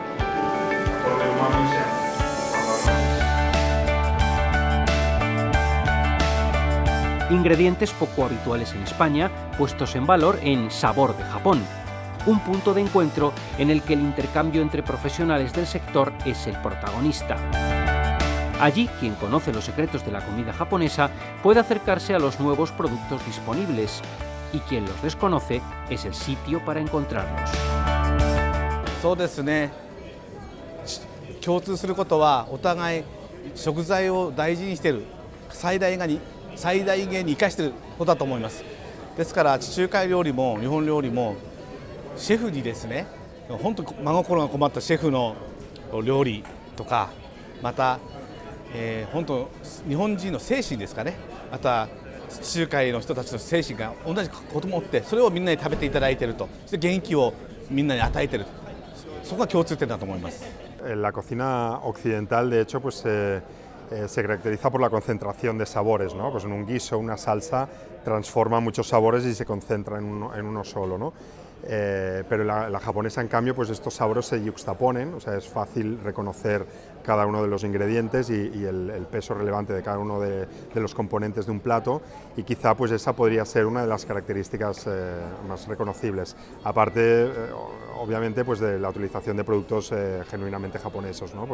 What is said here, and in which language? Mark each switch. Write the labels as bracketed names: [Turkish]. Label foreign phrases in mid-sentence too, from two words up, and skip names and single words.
[Spanish] Ingredientes poco habituales en España, puestos en valor en Sabor de Japón, un punto de encuentro en el que el intercambio entre profesionales del sector es el protagonista. Allí, quien conoce los secretos de la comida japonesa puede acercarse a los nuevos productos disponibles, y quien los desconoce es el sitio para encontrarlos. [Japanese] そうですね。共通することはお互い食材を大事にしている、最大限に生かしていることだと思います。ですから地中海料理も日本料理もシェフにですね、本当真心が困ったシェフの料理とか、また本当日本人の精神ですかね、また地中海の人たちの精神が同じこともあって、それをみんなに食べていただいていると、そして元気をみんなに与えている、そこが共通点だと思います。 [Spanish] La cocina occidental, de hecho, pues se caracteriza por la concentración de sabores, ¿no? Pues en un guiso, una salsa, transforma muchos sabores y se concentra en uno solo, ¿no? Pero la japonesa, en cambio, pues estos sabores se yuxtaponen, o sea, es fácil reconocer cada uno de los ingredientes y el peso relevante de cada uno de los componentes de un plato, y quizá pues esa podría ser una de las características más reconocibles, aparte obviamente pues de la utilización de productos genuinamente japoneses, ¿no?